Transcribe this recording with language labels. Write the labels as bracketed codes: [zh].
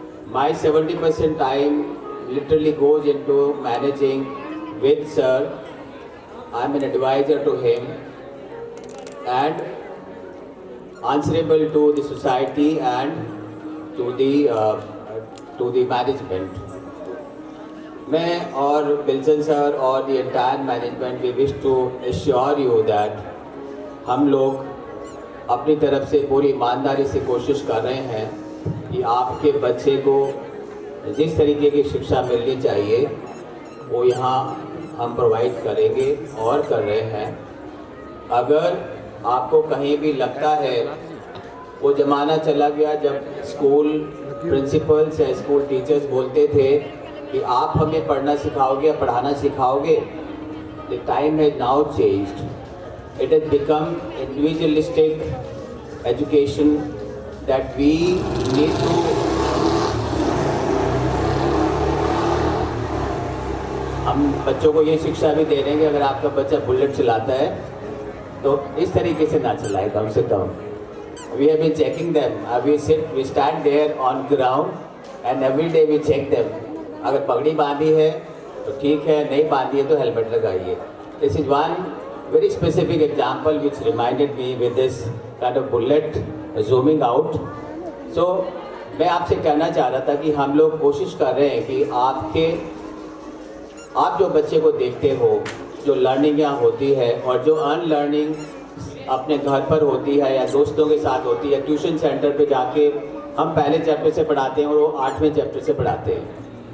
[en] My 70% time literally goes into managing with sir. I'm an advisor to him and answerable to the society and to the management. [hi] मैं और Wilson sir और [en] the entire management we wish to assure you that [hi] हम लोग अपनी तरफ से पूरी ईमानदारी से कोशिश कर रहे हैं कि आपके बच्चे को जिस तरीके की शिक्षा मिलनी चाहिए वो यहाँ हम प्रोवाइड करेंगे और कर रहे हैं. अगर आपको कहीं भी लगता है वो ज़माना चला गया जब स्कूल प्रिंसिपल्स या स्कूल टीचर्स बोलते थे कि आप हमें पढ़ना सिखाओगे या पढ़ाना सिखाओगे. [en] The time has now changed. It has become individualistic education that we need to [hi] हम बच्चों को ये शिक्षा भी दे रहे हैं कि अगर आपका बच्चा बुलेट चलाता है तो इस तरीके से ना चलाए कम से कम. [en] We have been checking them. We stand there on ground and every day we check them. [hi] अगर पगड़ी बांधी है तो ठीक है, नहीं बांधी है तो हेलमेट लगाइए. [en] This is one very specific example which reminded me with this kind of bullet zooming out. [hi] So मैं आपसे कहना चाह रहा था कि हम लोग कोशिश कर रहे हैं कि आप जो बच्चे को देखते हो, जो लर्निंग यहाँ होती है और जो अनलर्निंग अपने घर पर होती है या दोस्तों के साथ होती है, ट्यूशन सेंटर पे जाके हम पहले चैप्टर से पढ़ाते हैं और वो 8वें चैप्टर से पढ़ाते हैं.